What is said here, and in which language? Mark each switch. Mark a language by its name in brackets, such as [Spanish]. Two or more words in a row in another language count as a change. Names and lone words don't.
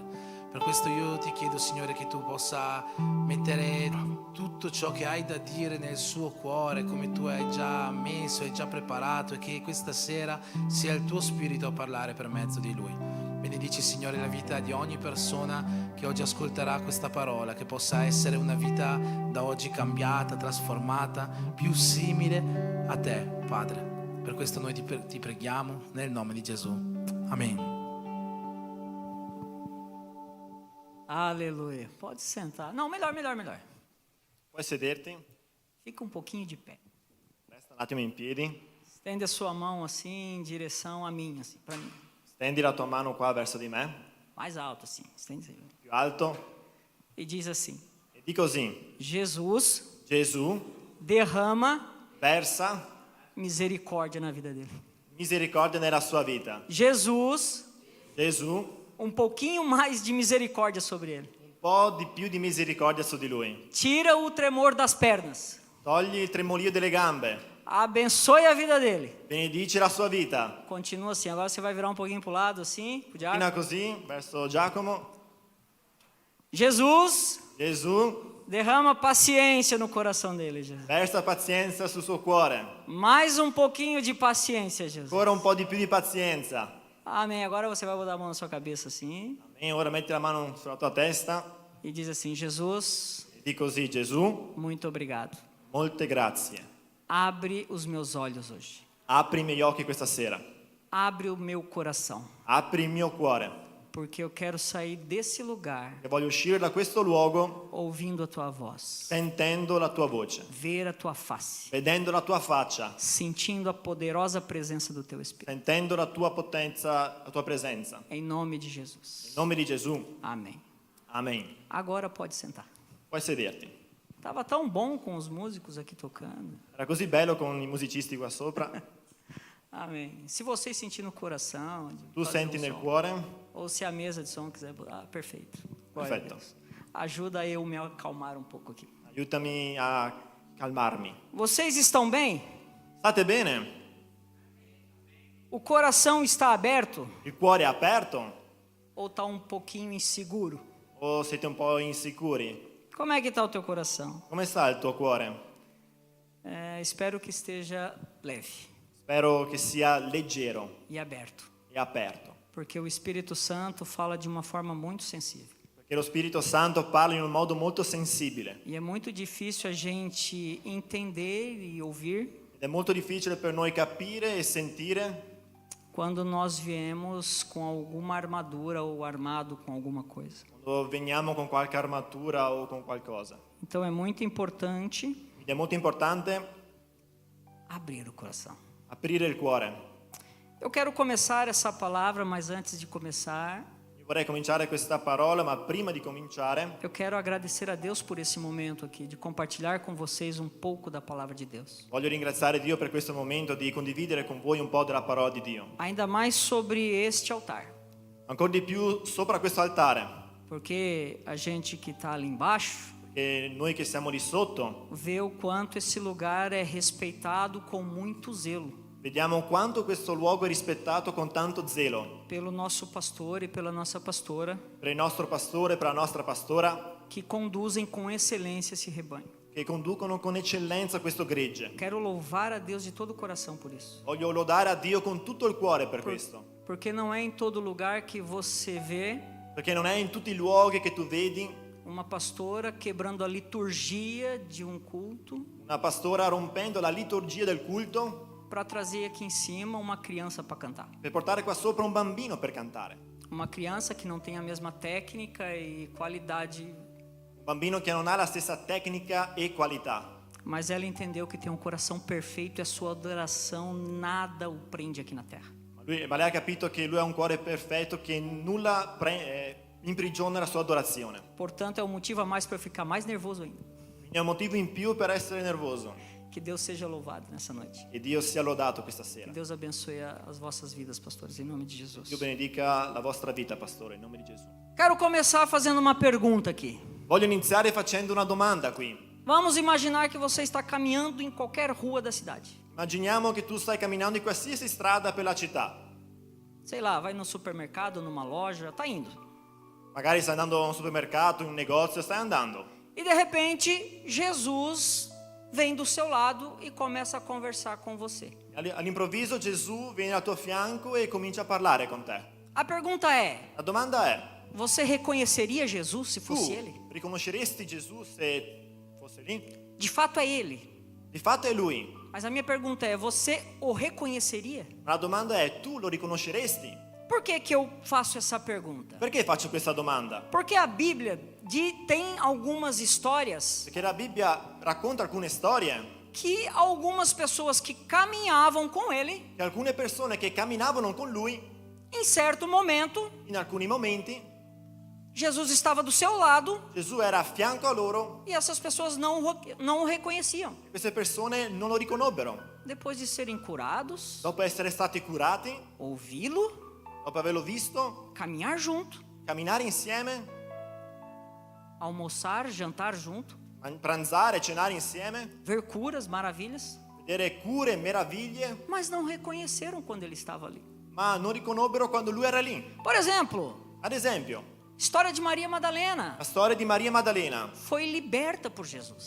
[Italian] Per questo io ti chiedo, Signore, che tu possa mettere tutto ciò che hai da dire nel suo cuore, come tu hai già messo, hai già preparato, e che questa sera sia il tuo Spirito a parlare per mezzo di lui. Benedici, Signore, la vita di ogni persona che oggi ascolterà questa parola, che possa essere una vita da oggi cambiata, trasformata, più simile a te, Padre. Per questo noi ti preghiamo nel nome di Gesù. Amen. [Portuguese] Aleluia. Pode sentar. Não, melhor. [Italian] Puoi sederti, [Portuguese] Fica um pouquinho de pé. [Italian] resta un attimo in piedi, [Portuguese] Estende a sua mão assim em direção a mim, assim, para mim. [Italian] Stendi la tua mano qua verso di me, [Portuguese] mais alto assim, estende. [Italian] più alto, [Portuguese] E diz assim: [Italian] e di così. [Portuguese] Jesus [Italian] Gesù [Portuguese] derrama [Italian] versa [Portuguese] misericórdia na vida dele. [Italian] misericordia nella sua vita. [Portuguese] Jesus, [Italian] Gesù, [Portuguese] um pouquinho mais de misericórdia sobre ele. [Italian] un po' di più di misericordia su di lui. [Portuguese] Tira o tremor das pernas. [Italian] Togli il tremolio delle gambe, [Portuguese] Abençoe a vida dele. [Italian] benedice la sua vita. [Portuguese] Continua assim. Agora você vai virar um pouquinho pro lado assim, pro diácono. [Italian] Fino così, verso Giacomo. [Portuguese] Jesus, [Italian] Gesù [Portuguese] derrama paciência no coração dele, Jesus. [Italian] versa pazienza sul suo cuore. [Portuguese] Mais um pouquinho de paciência, Jesus. [Italian] Ancora un po' di più di pazienza. [Portuguese] Amém. Agora você vai botar a mão na sua cabeça assim [Italian] Amen. Ora metti la mano sulla tua testa [Portuguese] e diz assim: Jesus, [Italian] e di così, Gesù, [Portuguese] muito obrigado. [Italian] molte grazie. [Portuguese] Abre os meus olhos hoje. [Italian] Apri i miei occhi questa sera. [Portuguese] Abre o meu coração. [Italian] Apri il mio cuore. [Portuguese] Porque eu quero sair desse lugar [Italian] E voglio uscire da questo luogo [Portuguese] ouvindo a tua voz, [Italian] sentendo la tua voce, [Portuguese] ver a tua face, [Italian] vedendo la tua faccia, [Portuguese] sentindo a poderosa presença do teu Espírito. [Italian] sentendo la tua potenza, la tua presenza. [Portuguese] Em nome de Jesus. [Italian] In nome di Gesù. [Portuguese] Amém. [Italian] Amen. [Portuguese] Agora pode sentar. [Italian] Puoi sederti. [Portuguese] Tava tão bom com os músicos aqui tocando. [Italian] Era così bello con i musicisti qua sopra. [Portuguese] Amém. Se vocês sentirem no coração, de [Italian] Tu [Portuguese] fazer [Italian] senti nel [Portuguese] som, [Italian] cuore? [Portuguese] ou se a mesa de som quiser, perfeito. Glória a [Italian] Perfetto. [Portuguese] Deus. Ajuda eu me acalmar um pouco aqui. [Italian] Aiutami a calmarmi. [Portuguese] Vocês estão bem? [Italian] State bene? [Portuguese] O coração está aberto [Italian] Il cuore è aperto? [Portuguese] ou está um pouquinho inseguro? [Italian] O siete un po' insicuri? [Portuguese] Como é que está o teu coração? [Italian] Come sta il tuo cuore? [Portuguese] Espero que esteja leve [Italian] Spero che sia leggero [Portuguese] e aberto, [Italian] e aperto. [Portuguese] porque o Espírito Santo fala de uma forma muito sensível. [Italian] Perché lo Spirito Santo parla in un modo molto sensibile. [Portuguese] E é muito difícil a gente entender e ouvir [Italian] Ed è molto difficile per noi capire e sentire [Portuguese] quando nós viemos com alguma armadura ou armado com alguma coisa. [Italian] quando veniamo con qualche armatura o con qualcosa. [Portuguese] Então é muito importante [Italian] Quindi è molto importante [Portuguese] abrir o coração. [Italian] aprire il cuore. [Portuguese] Eu quero começar essa palavra, mas antes de começar, [Italian] Io vorrei cominciare questa parola, ma prima di cominciare [Portuguese] eu quero agradecer a Deus por esse momento aqui, de compartilhar com vocês um pouco da palavra de Deus. [Italian] voglio ringraziare Dio per questo momento di condividere con voi un po' della parola di Dio. [Portuguese] Ainda mais sobre este altar, [Italian] Ancora di più sopra questo altare, [Portuguese] porque a gente que está ali embaixo [Italian] perché noi che siamo lì sotto [Portuguese] vê o quanto esse lugar é respeitado com muito zelo [Italian] vediamo quanto questo luogo è rispettato con tanto zelo [Portuguese] pelo nosso pastor e pela nossa pastora, [Italian] per il nostro pastore, per la nostra pastora, [Portuguese] que conduzem com excelência esse rebanho. [Italian] che conducono con eccellenza questo gregge. [Portuguese] Quero louvar a Deus de todo o coração por isso, [Italian] Voglio lodare a Dio con tutto il cuore per questo, [Portuguese] porque não é em todo lugar que você vê [Italian] perché non è in tutti i luoghi che tu vedi [Portuguese] uma pastora quebrando a liturgia de um culto [Italian] una pastora rompendo la liturgia del culto [Portuguese] para trazer aqui em cima uma criança para cantar. [Italian] per portare qua sopra un bambino per cantare. [Portuguese] Uma criança que não tem a mesma técnica e qualidade, [Italian] Un bambino che non ha la stessa tecnica e qualità, [Portuguese] mas ela entendeu que tem um coração perfeito e a sua adoração nada o prende aqui na terra. [Italian] ma lei ha capito che lui ha un cuore perfetto, che nulla imprigiona la sua adorazione. [Portuguese] Portanto, é um motivo a mais para eu ficar mais nervoso ainda. [Italian] Quindi è un motivo in più per essere nervoso. [Portuguese] Que Deus seja louvado nessa noite. [Italian] E Dio sia lodato questa [Portuguese] Que [Italian] sera. [Portuguese] Deus abençoe as vossas vidas, pastores, em nome de Jesus. [Italian] Dio benedica la vostra vita, pastore, in nome di Gesù. [Portuguese] Quero começar fazendo uma pergunta aqui. [Italian] Voglio iniziare facendo una domanda qui. [Portuguese] Vamos imaginar que você está caminhando em qualquer rua da cidade. [Italian] Immaginiamo che tu stai camminando in qualsiasi strada per la città. [Portuguese] Sei lá, vai no supermercado, numa loja, tá indo. [Italian] Magari stai andando a un supermercato, in un negozio, stai andando. [Portuguese] E de repente, Jesus vem do seu lado e começa a conversar com você. [Italian] All'improvviso Gesù viene al tuo fianco e comincia a parlare con te. [Portuguese] A pergunta é: [Italian] La domanda è, [Portuguese] você reconheceria Jesus se [Italian] tu [Portuguese] fosse ele? [Italian] riconosceresti Gesù se fosse lì? [Portuguese] De fato é ele. [Italian] Di fatto è lui. [Portuguese] Mas a minha pergunta é: você o reconheceria? [Italian] Ma la domanda è, tu lo riconosceresti? [Portuguese] Por que que eu faço essa pergunta? [Italian] Perché faccio questa domanda? [Portuguese] Porque a Bíblia tem algumas histórias [Italian] Perché la Bibbia racconta alcune storie [Portuguese] que algumas pessoas que caminhavam com ele [Italian] che alcune persone che camminavano con lui [Portuguese] Em certo momento, [Italian] In alcuni momenti [Portuguese] Jesus estava do seu lado [Italian] Gesù era a fianco a loro [Portuguese] e essas pessoas não o reconheciam. [Italian] e queste persone non lo riconobbero. [Portuguese] Depois de serem curados, [Italian] Dopo essere stati curati, [Portuguese] ouvi-lo, [Italian] dopo averlo visto, [Portuguese] caminhar junto, [Italian] camminare insieme, [Portuguese] almoçar, jantar junto, [Italian] pranzare, cenare insieme, [Portuguese] ver curas, maravilhas, [Italian] vedere cure, meraviglie, [Portuguese] mas não reconheceram quando ele estava ali. [Italian] ma non riconobbero quando lui era lì. [Portuguese] Por exemplo, [Italian] Ad esempio, [Portuguese] história de Maria Madalena [Italian] la storia di Maria Maddalena [Portuguese] foi liberta por Jesus.